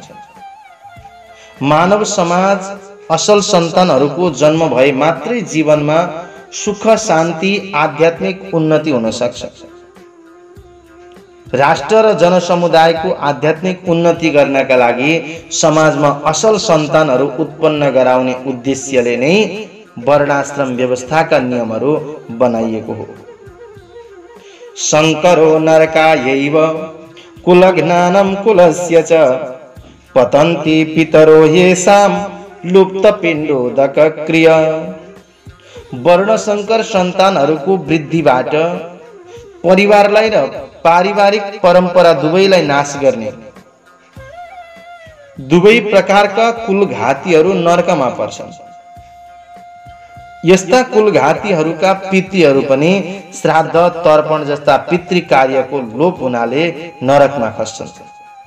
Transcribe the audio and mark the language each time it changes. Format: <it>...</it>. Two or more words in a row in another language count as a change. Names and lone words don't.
<ne>मानव समाज असल सन्तानहरूको जन्म भए मात्रै जीवनमा सुख शान्ति आध्यात्मिक उन्नति हुन सक्छ। राष्ट्र र जनसमुदायको आध्यात्मिक उन्नति गर्नका लागि समाजमा असल सन्तानहरू उत्पन्न गराउने उद्देश्यले नै वर्णाश्रम व्यवस्थाका नियमहरू बनाइएको हो।</ne> <sa>शङ्करो नरकायैव कुलज्ञानं कुलस्य च पतन्ति पितरो येषां लुप्तपिण्डोदकक्रिया।</sa> <ne>वर्णशंकर सन्तानहरूको वृद्धिबाट परिवारलाई र पारिवारिक परम्परा दुवैलाई नाश गर्ने दुवै प्रकारका कुलघातीहरू नरकमा पर्छन्। यस्ता कुलघातीहरूका पितृहरू पनि श्राद्ध तर्पण जस्ता पितृ कार्यको लोप हुनाले नरकमा खस्छन्।</ne>